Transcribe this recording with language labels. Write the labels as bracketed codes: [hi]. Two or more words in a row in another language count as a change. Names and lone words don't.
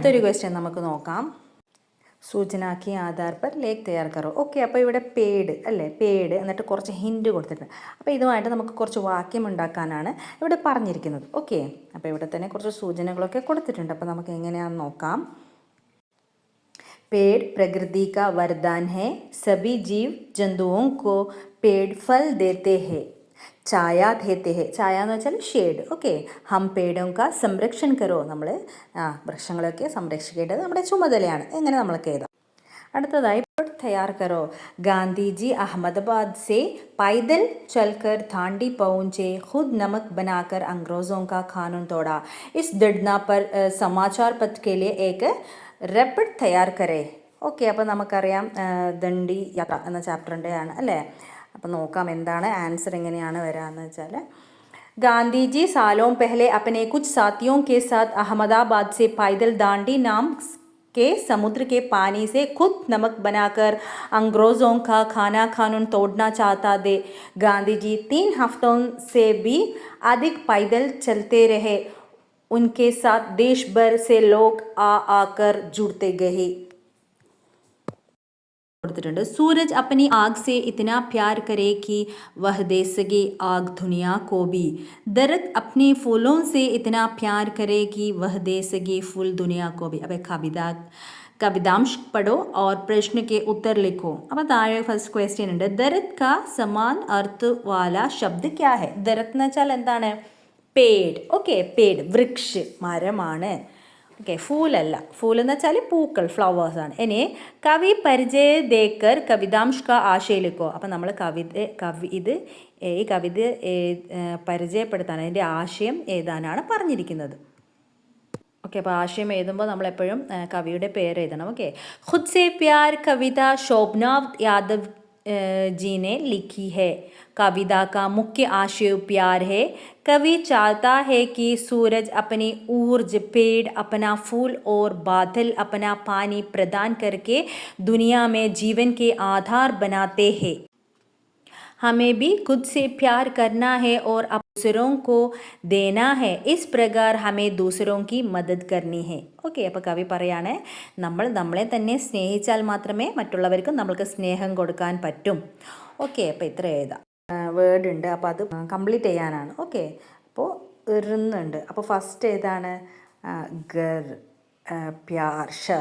[ml] അടുത്തൊരു ക്വസ്റ്റ്യൻ നമുക്ക് നോക്കാം. [hi] सूचना की आधार पर लेख तैयार करो. [ml] ഓക്കെ, അപ്പോൾ ഇവിടെ പേഡ് അല്ലേ, പേഡ് എന്നിട്ട് കുറച്ച് ഹിൻഡ് കൊടുത്തിട്ടുണ്ട്. അപ്പോൾ ഇതുമായിട്ട് നമുക്ക് കുറച്ച് വാക്യം ഉണ്ടാക്കാനാണ് ഇവിടെ പറഞ്ഞിരിക്കുന്നത്. ഓക്കെ, അപ്പോൾ ഇവിടെ തന്നെ കുറച്ച് സൂചനകളൊക്കെ കൊടുത്തിട്ടുണ്ട്. അപ്പോൾ നമുക്ക് എങ്ങനെയാണെന്ന് നോക്കാം. [hi] पेड़ प्रकृति का वरदान है. सभी जीव जंतुओं को पेड़ फल देते हैं, छाया देते हैं. [ml] ഛായ എന്ന് വെച്ചാൽ ഷേഡ്. ഓക്കെ, [hi] हम पेड़ों का संरक्षण करो. [ml] നമ്മൾ വൃക്ഷങ്ങളൊക്കെ സംരക്ഷിക്കേണ്ടത് നമ്മുടെ ചുമതലയാണ്. എങ്ങനെ നമ്മളൊക്കെ എഴുതാം. അടുത്തതായി [hi] तैयार करो. गांधी जी अहमदाबाद से पैदल चलकर दांडी पहुंचे, खुद नमक बनाकर अंग्रेज़ों का कानून तोड़ा. इस दुर्घटना पर समाचार पत्र के लिए एक रेपिड तैयार करे. [ml] ഓക്കെ, അപ്പോൾ നമുക്കറിയാം ദണ്ഡി യാത്ര എന്ന ചാപ്റ്ററിൻ്റെ ആണ് അല്ലേ. അപ്പോൾ നോക്കാം എന്താണ് ആൻസർ, എങ്ങനെയാണ് വരാമെന്ന് വെച്ചാൽ, [hi] गांधी जी सालों पहले अपने कुछ साथियों के साथ अहमदाबाद से पैदल दांडी नाम के समुद्र के पानी से खुद नमक बनाकर अंग्रेज़ों का खाना कानून तोड़ना चाहता थे. गांधी जी 3 हफ्तों से भी अधिक पैदल चलते रहे. उनके साथ देश भर से लोग आकर जुड़ते गए. [ml] കൊടുത്തിട്ടുണ്ട്. [hi] सूरज अपनी आग से इतना प्यार करे कि वह दे सके आग दुनिया को भी. दरख्त अपने फूलों से इतना प्यार करे कि वह दे सके फूल दुनिया को भी. अब कवितांश पढ़ो और प्रश्न के उत्तर लिखो. [ml] അപ്പോൾ താഴെ ഫസ്റ്റ് ക്വസ്റ്റ്യൻ ഉണ്ട്. [hi] दरख्त का समान अर्थ वाला शब्द क्या है. [ml] ദരത് എന്ന് വെച്ചാൽ എന്താണ്? പേഡ്. ഓക്കെ, പേഡ് വൃക്ഷ്, മരമാണ്. ഓക്കെ, ഫൂലല്ല. ഫൂൽ എന്ന് വെച്ചാൽ പൂക്കൾ, ഫ്ലവേഴ്സാണ്. [hi] ഇനി कवि परिचय देकर कवितांश का आशय लिखो. [ml] അപ്പം നമ്മൾ ഈ കവിത പരിചയപ്പെടുത്താൻ, അതിൻ്റെ ആശയം എഴുതാനാണ് പറഞ്ഞിരിക്കുന്നത്. ഓക്കെ, അപ്പോൾ ആശയം എഴുതുമ്പോൾ നമ്മളെപ്പോഴും കവിയുടെ പേര് എഴുതണം. [hi] ഓക്കെ, खुद से प्यार कविता शोभनाव यादव जी ने लिखी है. कविता का मुख्य आशय प्यार है. कवि चाहता है कि सूरज अपनी ऊर्ज, पेड़ अपना फूल और बादल अपना पानी प्रदान करके दुनिया में जीवन के आधार बनाते हैं. हमें भी खुद से प्यार करना है और दूसरों को देना है. इस प्रकार हमें दूसरों की मदद करनी है. [ml] ഓക്കെ, അപ്പോൾ കവി പറയാണ്, നമ്മളെ തന്നെ സ്നേഹിച്ചാൽ മാത്രമേ മറ്റുള്ളവർക്കും നമ്മൾക്ക് സ്നേഹം കൊടുക്കാൻ പറ്റും. ഓക്കെ, അപ്പോൾ ഇത്ര എഴുതാം. വേർഡ് ഉണ്ട്, അപ്പോൾ അത് കംപ്ലീറ്റ് ചെയ്യാനാണ്. ഓക്കെ, അപ്പോൾ ഇറുന്നുണ്ട്. അപ്പോൾ ഫസ്റ്റ് ഏതാണ്? [hi] घर, प्यार, शहर.